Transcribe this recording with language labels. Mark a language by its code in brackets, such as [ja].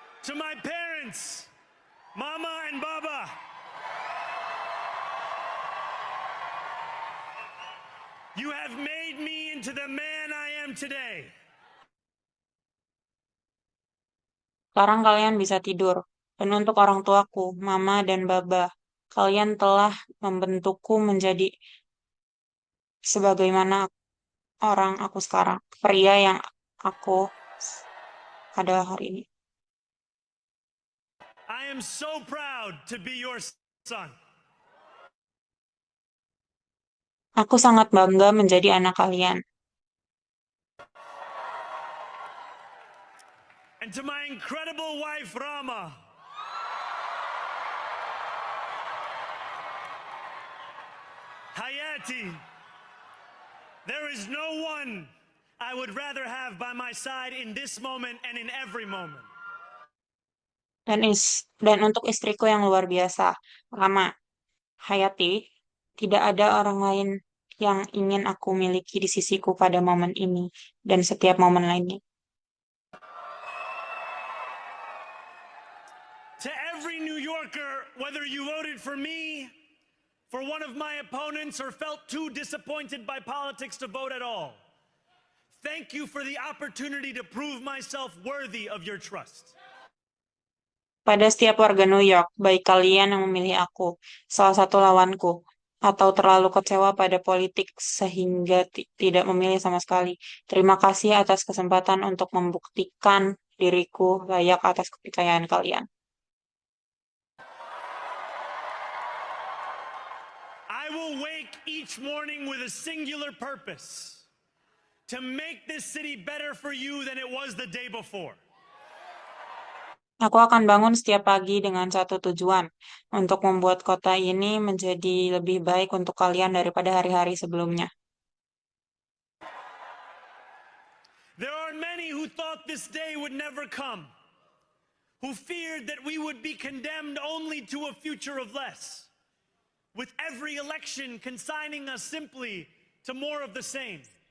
[en] To my parents, Mama and Baba, you have made me into the man I am today. [id] Sekarang kalian bisa tidur. Dan untuk orang tuaku, Mama dan Baba, kalian telah membentukku menjadi sebagaimana orang aku sekarang, pria yang aku adalah hari ini. [en] I am so proud to be your son. [id] Aku sangat bangga menjadi anak kalian. [en] And to my incredible wife, Rama, Hayati, there is no one I would rather have by my side in this moment and in every moment. [id] Dan untuk istriku yang luar biasa, Rama, Hayati, tidak ada orang lain yang ingin aku miliki di sisiku pada momen ini dan setiap momen lainnya. [en] To every New Yorker, whether you voted for me, for one of my opponents, or felt too disappointed by politics to vote at all, thank you for the opportunity to prove myself worthy of your trust. [id] Pada setiap warga New York, baik kalian yang memilih aku, salah satu lawanku, atau terlalu kecewa pada politik sehingga tidak memilih sama sekali. Terima kasih atas kesempatan untuk membuktikan diriku layak atas kepercayaan kalian. [en] I will wake each morning with a singular purpose: to make this city better for you than it was the day before. [id] Aku akan bangun setiap pagi dengan satu tujuan, untuk membuat kota ini menjadi lebih baik untuk kalian daripada hari-hari sebelumnya. [en] There are many who thought this day would never come, who feared that we would be condemned only to a future of less, with every election consigning us simply to more of the same.